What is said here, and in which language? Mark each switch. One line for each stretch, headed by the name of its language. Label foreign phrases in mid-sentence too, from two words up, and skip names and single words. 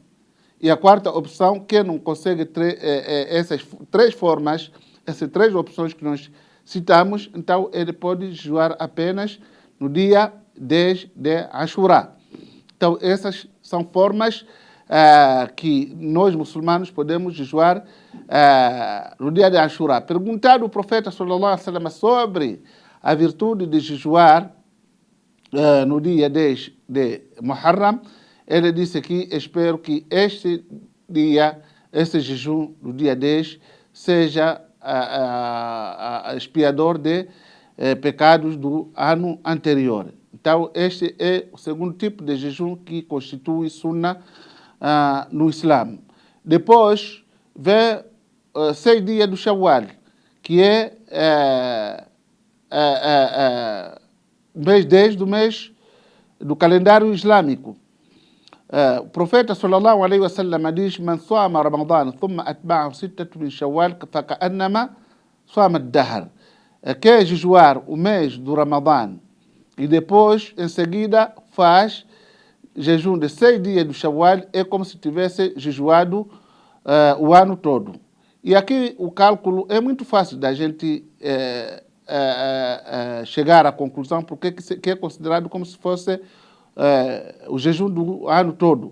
Portuguese: E a quarta opção, quem não consegue essas 3 formas, essas 3 opções que nós citamos, então ele pode jejuar apenas no dia 10 de Ashura. Então essas são formas que nós muçulmanos podemos jejuar no dia de Ashura. Perguntado o profeta
Arabic: صلى الله عليه وسلم
Portuguese: sobre a virtude de jejuar no dia 10 de Muharram, ele disse que espero que este jejum do dia 10 seja expiador de pecados do ano anterior. Então este é o segundo tipo de jejum que constitui Sunnah no Islã. Depois vem 6 dias do Shawwal, que é mês 10 do calendário islâmico. O profeta
Arabic: صلى الله عليه وسلم
Portuguese: diz:
Arabic: "من صام رمضان ثم أتبعه ستا من شوال فكأنما صام الدهر."
Portuguese: Quer jejuar o mês do Ramadã e depois, em seguida, faz jejum de 6 dias do Shawwal, é como se tivesse jejuado o ano todo. E aqui o cálculo é muito fácil da gente chegar à conclusão, porque que é considerado como se fosse o jejum do ano todo.